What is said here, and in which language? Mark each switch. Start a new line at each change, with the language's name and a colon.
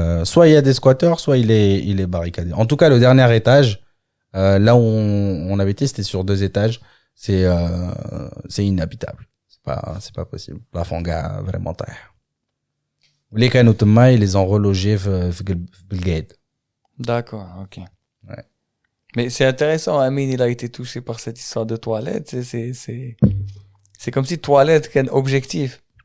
French: Soit il y a des squatteurs, soit il est barricadé. En tout cas, le dernier étage, là où on avait été, c'était sur 2 étages. C'est inhabitable. C'est pas possible. La fanga vraiment taille.
Arabic: واللي كانوا تما
French: ils les ont relogés
Arabic: في بالقايد.
French: D'accord, ok. Ouais. Mais c'est intéressant, Amine, il a été touché par cette histoire de toilette. C'est comme si toilette qu'un objectif.